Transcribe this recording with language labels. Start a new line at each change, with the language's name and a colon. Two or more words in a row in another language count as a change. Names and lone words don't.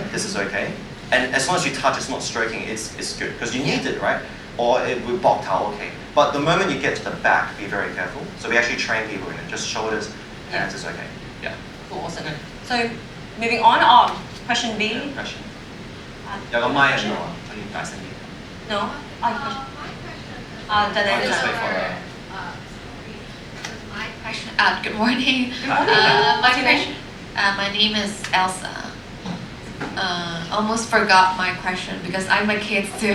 English: This is okay. And as long as you touch, it's not stroking, it's good. Because you need it, right? Or it will bok towel, okay. But the moment you get to the back, be very careful. So we actually train people in it. Just shoulders, hands is okay. Yeah. Cool, awesome. So moving on, question B. Yeah, question.
Cantonese: 有個咪喺度啊，可以大聲啲。
English: No? Question. I'll just wait Daniela. for her. My question. Good morning. What's your name? My name is Elsa. Almost forgot my question because I'm my kids too.